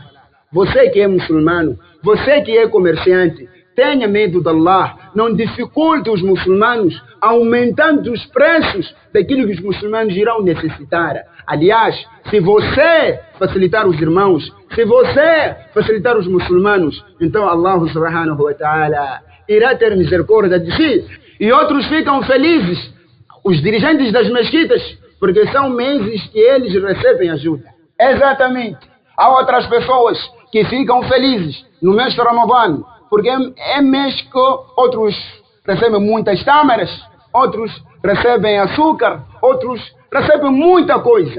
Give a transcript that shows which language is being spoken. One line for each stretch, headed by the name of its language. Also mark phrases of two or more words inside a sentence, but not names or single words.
Portuguese: Você que é muçulmano, você que é comerciante, tenha medo de Allah. Não dificulte os muçulmanos aumentando os preços daquilo que os muçulmanos irão necessitar. Aliás, se você facilitar os irmãos, se você facilitar os muçulmanos, então
Arabic: الله سبحانه وتعالى
Portuguese: irá ter misericórdia de si. E outros ficam felizes, os dirigentes das mesquitas, porque são meses que eles recebem ajuda. Exatamente. Há outras pessoas que ficam felizes no mês de Ramadã, porque é mês que outros recebem muitas tâmaras, outros recebem açúcar, outros recebem muita coisa.